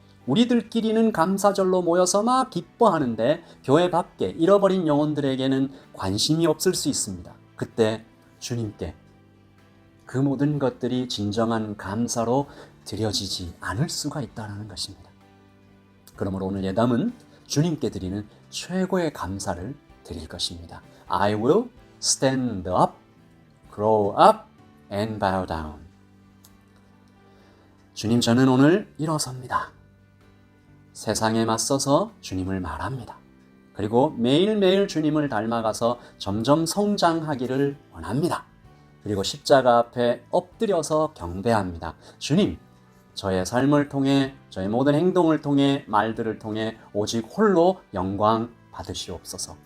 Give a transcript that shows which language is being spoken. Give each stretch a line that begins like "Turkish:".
Korean: 우리들끼리는 감사절로 모여서 막 기뻐하는데 교회 밖에 잃어버린 영혼들에게는 관심이 없을 수 있습니다. 그때 주님께 그 모든 것들이 진정한 감사로 드려지지 않을 수가 있다는 것입니다. 그러므로 오늘 예담은 주님께 드리는 최고의 감사를 드릴 것입니다.
English: I will stand up, grow up, and bow down.
Korean: 주님, 저는 오늘 일어섭니다. 세상에 맞서서 주님을 말합니다. 그리고 매일매일 주님을 닮아가서 점점 성장하기를 원합니다. 그리고 십자가 앞에 엎드려서 경배합니다. 주님, 저의 삶을 통해, 저의 모든 행동을 통해, 말들을 통해 오직 홀로 영광 받으시옵소서.